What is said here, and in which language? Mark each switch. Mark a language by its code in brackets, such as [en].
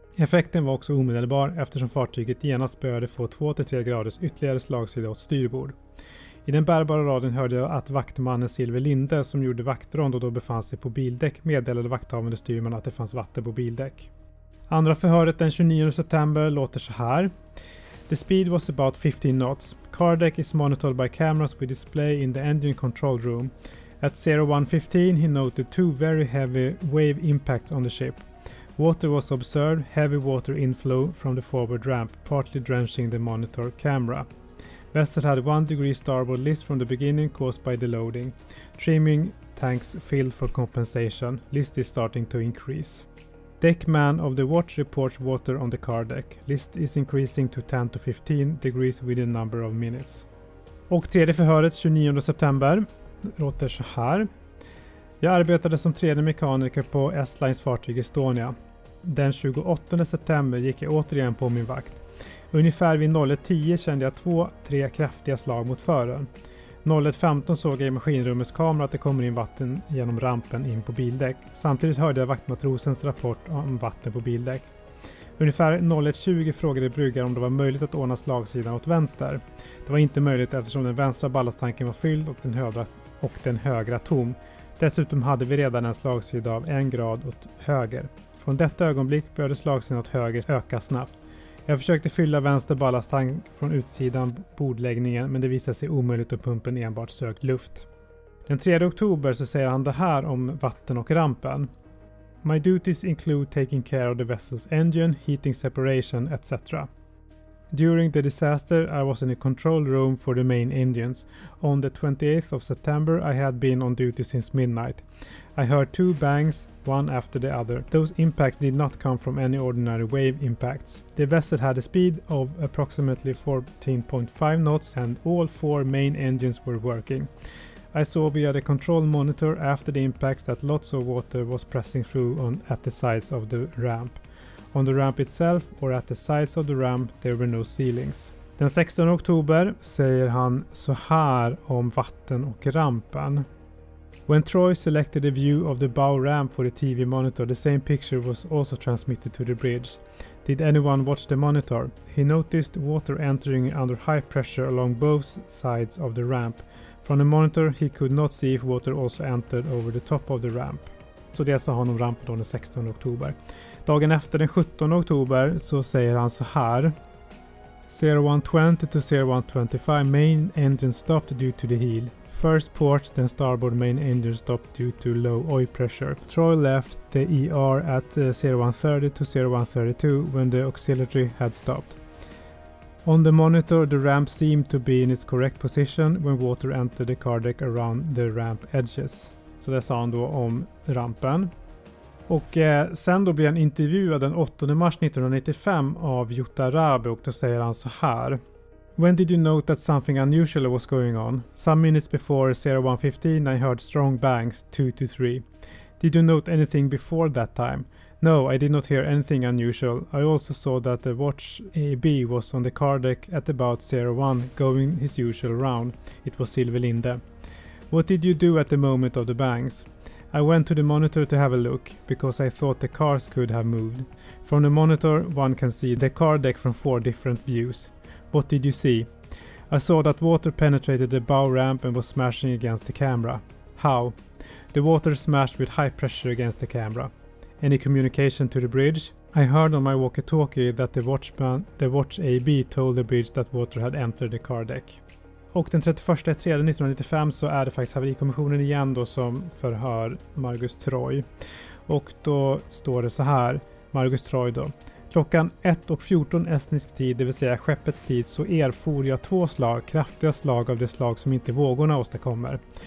[sv] Effekten var också omedelbar eftersom fartyget genast började få 2-3 graders ytterligare slagsida åt styrbord. I den bärbara radion hörde jag att vaktmannen Silver Linde som gjorde vaktrond och då befann sig på bildäck meddelade vakthavande styrman att det fanns vatten på bildäck. Andra förhöret den 29 september låter så här. [en] The speed was about 15 knots. Car deck is monitored by cameras with display in the engine control room. At 01:15 he noted 2 very heavy wave impacts on the ship. Water was observed, heavy water inflow from the forward ramp, partly drenching the monitor camera. Vessel had 1 degree starboard list from the beginning caused by the loading. Trimming tanks filled for compensation. List is starting to increase. Deckman of the watch reports water on the car deck. List is increasing to 10 to 15 degrees within a number of minutes. [sv] Och tredje förhöret 29 september låter så här. Jag arbetade som tredje mekaniker på S-Lines fartyg Estonia. Den 28 september gick jag återigen på min vakt. Ungefär vid 01:10 kände jag 2-3 kraftiga slag mot fören. 01:15 såg jag i maskinrummets kamera att det kommer in vatten genom rampen in på bildäck. Samtidigt hörde jag vaktmatrosens rapport om vatten på bildäck. Ungefär 01:20 frågade bryggaren om det var möjligt att ordna slagsidan åt vänster. Det var inte möjligt eftersom den vänstra ballasttanken var fylld och den högra tom. Dessutom hade vi redan en slagsida av 1 grad åt höger. Från detta ögonblick började slagsidan åt höger öka snabbt. Jag försökte fylla vänster ballasttank från utsidan bordläggningen men det visade sig omöjligt och pumpen enbart sökt luft. Den 3 oktober så säger han det här om vatten och rampen. [en] My duties include taking care of the vessel's engine, heating separation, etc. During the disaster I was in a control room for the main engines. On the 28th of September I had been on duty since midnight. I heard 2 bangs, one after the other. Those impacts did not come from any ordinary wave impacts. The vessel had a speed of approximately 14.5 knots and all 4 main engines were working. I saw via the control monitor after the impacts that lots of water was pressing through at the sides of the ramp. On the ramp itself or at the sides of the ramp there were no ceilings. [sv] Den 16 oktober säger han så här om vatten och rampen. [en] When Troy selected a view of the bow ramp for the TV monitor, the same picture was also transmitted to the bridge. Did anyone watch the monitor? He noticed water entering under high pressure along both sides of the ramp. From the monitor he could not see if water also entered over the top of the ramp. [sv] Så det sa han om rampen den 16 oktober. Dagen efter den 17 oktober så säger han så här. [en] 0120 to 0125 main engine stopped due to the heel. First port, then starboard main engine stopped due to low oil pressure. Troy left the ER at 0130 to 0132 when the auxiliary had stopped. On the monitor, the ramp seemed to be in its correct position when water entered the car deck around the ramp edges. [sv] Så det sa han då om rampen. Och sen då blir han intervjuad den 8 mars 1995 av Jutta Rabe och då säger han så här. [en] When did you note that something unusual was going on? Some minutes before 0115 I heard strong bangs, 2 to 3. Did you note anything before that time? No, I did not hear anything unusual. I also saw that the watch AB was on the car deck at about 01 going his usual round. It was Silver Linde. What did you do at the moment of the bangs? I went to the monitor to have a look, because I thought the cars could have moved. From the monitor one can see the car deck from 4 different views. What did you see? I saw that water penetrated the bow ramp and was smashing against the camera. How? The water smashed with high pressure against the camera. Any communication to the bridge? I heard on my walkie-talkie that the watch AB told the bridge that water had entered the car deck. [sv] Och den 31/3/1995 så är det faktiskt haverikommissionen igen då som förhör Margus Troy. Och då står det så här, Margus Troy då. Klockan 1:14 estnisk tid, det vill säga skeppets tid, så erfor jag 2 slag, kraftiga slag av det slag som inte vågorna åstadkommer.